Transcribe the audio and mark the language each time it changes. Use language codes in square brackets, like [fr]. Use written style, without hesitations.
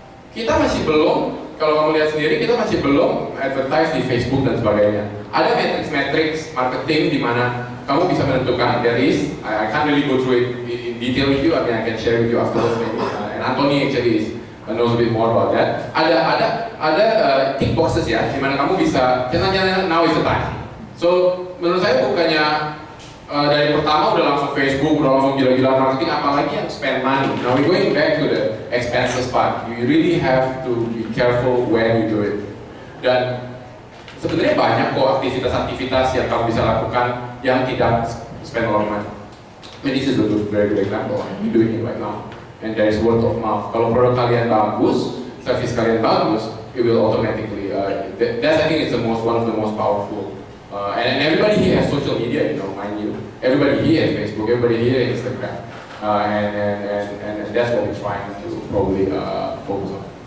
[id] Kita masih belum, kalau kamu lihat sendiri, kita masih belum advertise di Facebook dan sebagainya. Ada matrix marketing di mana kamu bisa menentukan. [en] There is, I can't really go through it in detail with you. I mean, I can share with you afterwards maybe. And Anthony actually knows a bit more about that. [id] Ada tick boxes ya, di mana kamu bisa jangan [en] now is the time. [id] So menurut saya bukannya dari pertama udah langsung Facebook, udah langsung gila-gila marketing, apalagi yang spend money. [en] Now we're going back to the expenses part. You really have to be careful when you do it. [id] Dan sebenarnya banyak kok aktivitas-aktivitas yang kamu bisa lakukan yang tidak [en] spend a lot of money. I mean, this is a very good example. We're doing it right now. And there is word of mouth. [id] Kalau produk kalian bagus, service kalian bagus, [en] it will automatically. That's I think it's one of the most powerful. And everybody here has social media, mind you. Everybody here has Facebook, everybody here has Instagram. And that's what we're trying to probably focus on.